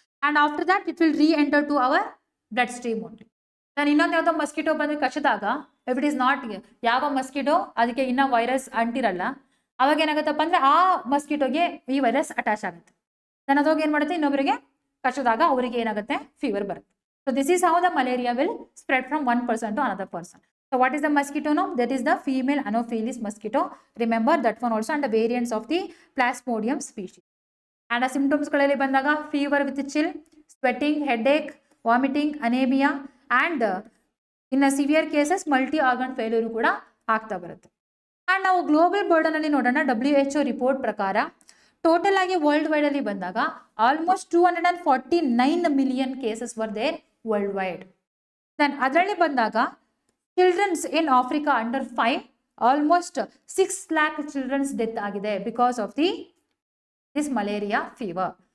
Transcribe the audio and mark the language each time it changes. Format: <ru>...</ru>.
<en>And after that it will re enter to our bloodstream only.</en> <kn>ನಾನು ಇನ್ನೊಂದು ಯಾವುದೋ ಮಸ್ಕಿಟೋ ಬಂದು ಕಚ್ಚಿದಾಗ,</kn> <en>if it is not</en> <kn>ಯಾವ ಮಸ್ಕಿಟೋ ಅದಕ್ಕೆ ಇನ್ನೂ ವೈರಸ್ ಅಂಟಿರಲ್ಲ, ಅವಾಗ ಏನಾಗುತ್ತಪ್ಪ ಅಂದ್ರೆ ಆ ಮಸ್ಕಿಟೋಗೆ ಈ ವೈರಸ್ ಅಟ್ಯಾಚ್ ಆಗುತ್ತೆ. ನಾನು ಅದಾಗ ಏನು ಮಾಡುತ್ತೆ, ಇನ್ನೊಬ್ಬರಿಗೆ ಕಚ್ಚಿದಾಗ ಅವರಿಗೆ ಏನಾಗುತ್ತೆ, ಫೀವರ್ ಬರುತ್ತೆ.</kn> <en>So this is how the malaria will spread from one person to another person. So what is the mosquito now? That is the female Anopheles mosquito. Remember that one also, and the variants of the Plasmodium species. And the symptoms</en> <kn>ಗಳಲ್ಲಿ ಬಂದಾಗ</kn> <en>fever with chill, sweating, headache, vomiting, anemia, and in a severe cases multi organ failure</en> <kn>ಕೂಡ ಆಗ್ತಾ ಬರುತ್ತೆ. And ನಾವು global burden ಅಲ್ಲಿ ನೋಡೋಣ.</kn> <en>WHO report ಪ್ರಕಾರ total ಆಗಿ worldwide</en> <kn>ಅಲ್ಲಿ ಬಂದಾಗ</kn> <en>Almost 249 million cases were there worldwide. Then</en> <kn>ಅದರಲ್ಲಿ ಬಂದಾಗ</kn> <en>Childrens in Africa under 5 almost 6 lakh childrens death ಆಗಿದೆ because of this malaria fever.</en>